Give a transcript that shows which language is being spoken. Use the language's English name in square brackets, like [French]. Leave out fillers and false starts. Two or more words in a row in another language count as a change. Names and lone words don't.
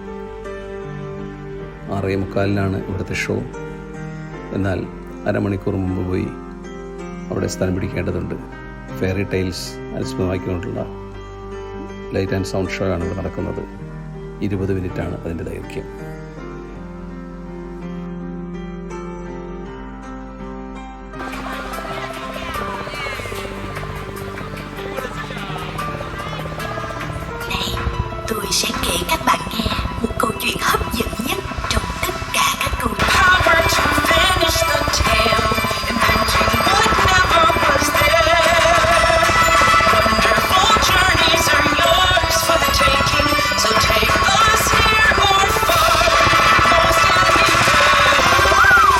[Malayalam] 6:45 ഇവിടുത്തെ ഷോ. എന്നാൽ അരമണിക്കൂർ മുമ്പ് പോയി അവിടെ സ്ഥലം പിടിക്കേണ്ടതുണ്ട്. [English] fairy tales [Malayalam] അനുസ്മരണമാക്കിക്കൊണ്ടുള്ള [English] light and sound show [Malayalam] ആണ് ഇവിടെ നടക്കുന്നത്. 20 മിനിറ്റാണ് അതിൻ്റെ ദൈർഘ്യം. [Vietnamese] Tôi sẽ kể các bạn nghe một câu chuyện hấp dẫn nhất trong tất cả các câu chuyện. [English] Power to finish the tale, inventing what never was there. Wonderful journeys are yours for the taking, so take us here or far, most anywhere.